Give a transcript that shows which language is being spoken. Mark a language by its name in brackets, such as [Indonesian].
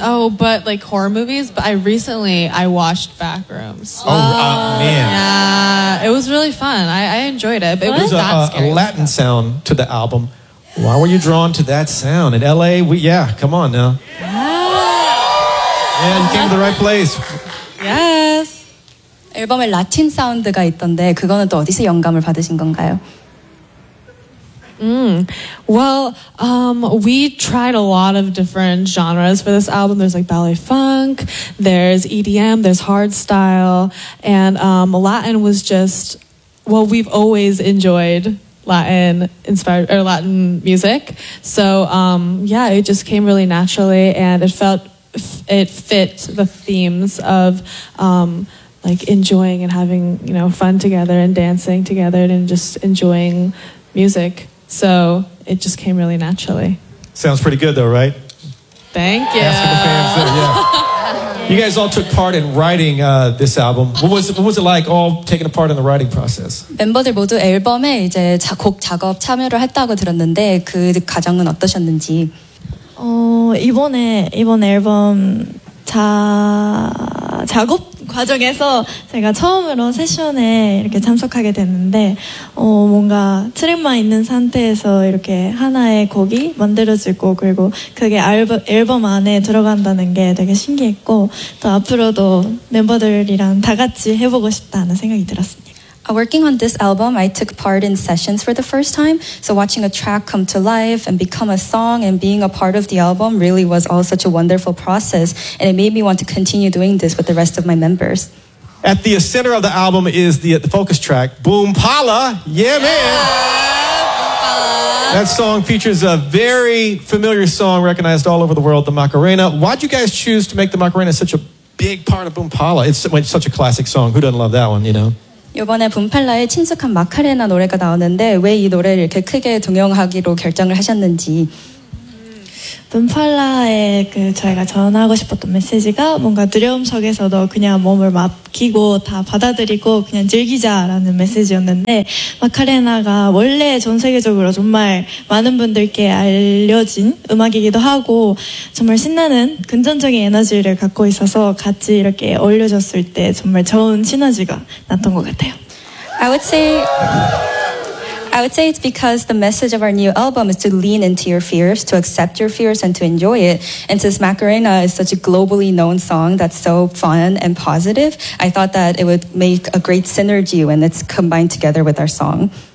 [English] Oh, but like horror movies. But I recently watched Backrooms. Oh man. Yeah, it was really fun. I enjoyed it. But it was a Latin sound to the album. Why were you drawn to that sound in LA? Come on now. Yeah. And came to the right place. Yes. [Korean] 앨범에 라틴 사운드가 있던데 그거는 또 어디서 영감을 받으신 건가요? [English] Well, we tried a lot of different genres for this album. There's like ballet funk, there's EDM, there's hard style, and Latin was just, well, we've always enjoyed Latin inspired or Latin music. So it just came really naturally, and it fit the themes of like enjoying and having, you know, fun together and dancing together and just enjoying music. So it just came really naturally. Sounds pretty good though, right? Thank you. Asking the fans there, yeah. You guys all took part in writing this album. What was it like all taking a part in the writing process? [Korean] 멤버들 모두 앨범에 이제 곡 작업 참여를 했다고 들었는데 그 과정은 어떠셨는지? 이번 앨범 작업 과정에서 제가 처음으로 세션에 이렇게 참석하게 됐는데 뭔가 트랙만 있는 상태에서 이렇게 하나의 곡이 만들어지고 그리고 그게 앨범 안에 들어간다는 게 되게 신기했고 또 앞으로도 멤버들이랑 다 같이 해보고 싶다는 생각이 들었습니다. [English] Working on this album, I took part in sessions for the first time. So watching a track come to life and become a song and being a part of the album really was all such a wonderful process. And it made me want to continue doing this with the rest of my members. At the center of the album is the focus track, Boompala. Yeah, man. Yeah, that song features a very familiar song recognized all over the world, the Macarena. Why'd you guys choose to make the Macarena such a big part of Boompala? It's such a classic song. Who doesn't love that one, you know? [Korean] 이번에 붐팔라의 친숙한 마카레나 노래가 나오는데 왜 이 노래를 이렇게 크게 등용하기로 결정을 하셨는지 룸팔라에 그 저희가 전하고 싶었던 메시지가 뭔가 두려움 속에서도 그냥 몸을 맡기고 다 받아들이고 그냥 즐기자라는 메시지였는데 마카레나가 원래 전 세계적으로 정말 많은 분들께 알려진 음악이기도 하고 정말 신나는 긍정적인 에너지를 갖고 있어서 같이 이렇게 어울려졌을 때 정말 좋은 시너지가 났던 것 같아요. [English] I would say it's because the message of our new album is to lean into your fears, to accept your fears, and to enjoy it. And since Macarena is such a globally known song that's so fun and positive, I thought that it would make a great synergy when it's combined together with our song.